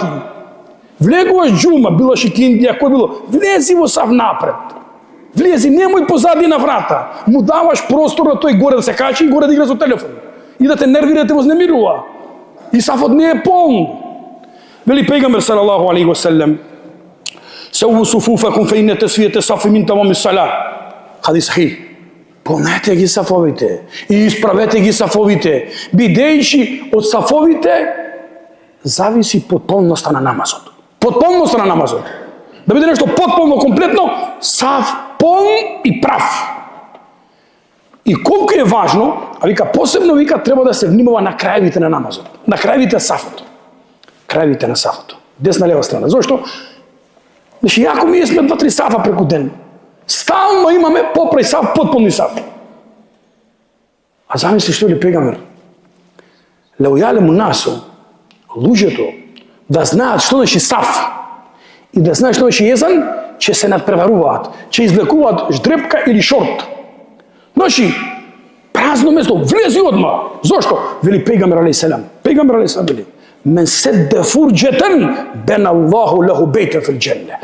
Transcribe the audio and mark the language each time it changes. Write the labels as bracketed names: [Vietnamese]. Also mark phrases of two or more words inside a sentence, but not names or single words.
[Macedonian] Влегуваш џума, било шикиндија, кој било, влези во саф напред. Влези, немој позади на врата. Му даваш простор на тој горе да се качи и горе да игра со телефон. И да те нервира, да те вознемирува. И сафот не е полн. Вели пејгамбер [Arabic] صلى الله عليه وسلم، سووا صفوفكم فإن تسوية الصف من تمام الصلاة. حديث صحيح. [Macedonian] Помнете ги сафовите и исправете ги сафовите, бидејќи од сафовите зависи потполноста на намазот. Потполноста на намазот. Да биде нешто потполно, комплетно, саф, полн и прав. И колку е важно, а вика посебно вика треба да се внимава на крајевите на намазот, на крајевите сафот. Крајевите на сафот. Десна лева страна. Зошто? Значи, јако ми сме 2-3 сафа преку ден. Стално имаме попрај саф, потполни саф. А замисли што ли пејгамбер? [Arabic] لو يعلم الناس, [Macedonian] луѓето, да знаат што значи саф и да знаат што значи језан, ќе се надпреваруваат, ќе излекуваат ждрепка или шорт. Значи, празно место, влези одма. Зошто? Вели пејгамбер [Arabic] عليه السلام. Пејгамбер عليه السلام вели: "من سد فرجة بنى الله له بيتا في الجنة."